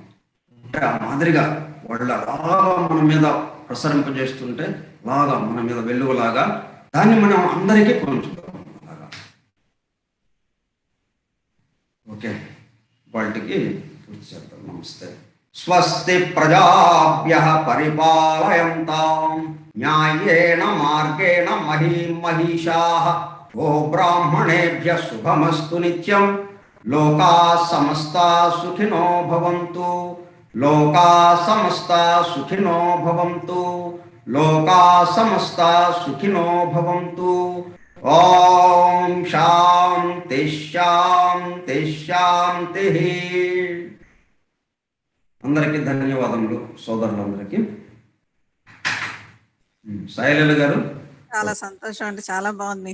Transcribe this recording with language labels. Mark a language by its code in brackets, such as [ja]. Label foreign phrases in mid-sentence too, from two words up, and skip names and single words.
[te] అంటే ఆ మాదిరిగా వాళ్ళ అలాగా మన మీద ప్రసరింపజేస్తుంటే, లాగా మన మీద వెలుగులాగా దాన్ని మనం అందరికీ పంచుతాం అలాగా. ఓకే, వాటికి పూర్తి చేద్దాం. నమస్తే. [sa] స్వస్తి ప్రజాభ్యః పరిపాలయంతాం న్యాయేన మార్గేణ మహీం మహిషాః. ఓ బ్రాహ్మణేభ్యః శుభమస్తు నిత్యం. లోకాః సమస్తాః సుఖినో భవంతు. లోకాః సమస్తాః సుఖినో భవంతు. లోకాః సమస్తాః సుఖినో భవంతు. ఓం శాంతి శాంతి శాంతి. [te] అందరికీ ధన్యవాదములు సోదరులందరికీ. సాయిలీల గారు చాలా సంతోషం అండి. చాలా బాగుంది.